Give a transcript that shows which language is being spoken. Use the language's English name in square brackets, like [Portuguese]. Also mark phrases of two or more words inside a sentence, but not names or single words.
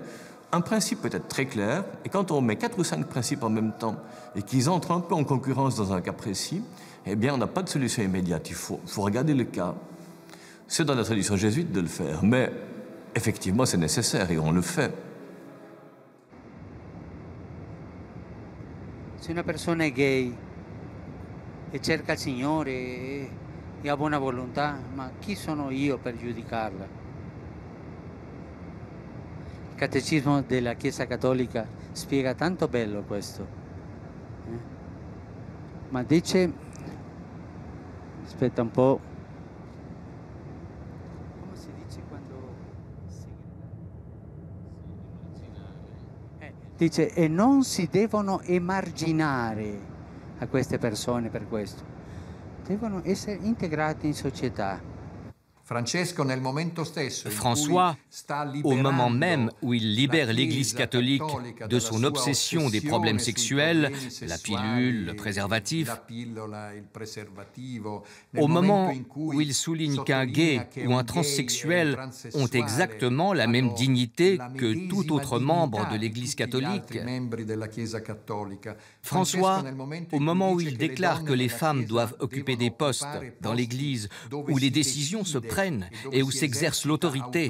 [French] Un principe peut être très clair, et quand on met 4 ou 5 principes en même temps, et qu'ils entrent un peu en concurrence dans un cas précis, eh bien, on n'a pas de solution immédiate. Il faut regarder le cas. C'est dans la tradition jésuite de le faire, mais effectivement, c'est nécessaire, et on le fait. [Italian] Se una persona è gay e cerca il Signore e ha buona volontà, ma chi sono io per giudicarla? Il Catecismo della Chiesa Cattolica spiega tanto bello questo. Ma dice, aspetta un po', come si dice quando Dice, e non si devono emarginare a queste persone per questo. Devono essere integrati in società. [French] François, au moment même où il libère l'Église catholique de son obsession des problèmes sexuels, la pilule, le préservatif, au moment où il souligne qu'un gay ou un transsexuel ont exactement la même dignité que tout autre membre de l'Église catholique, François, au moment où il déclare que les femmes doivent occuper des postes dans l'Église où les décisions se prennent et où s'exerce l'autorité.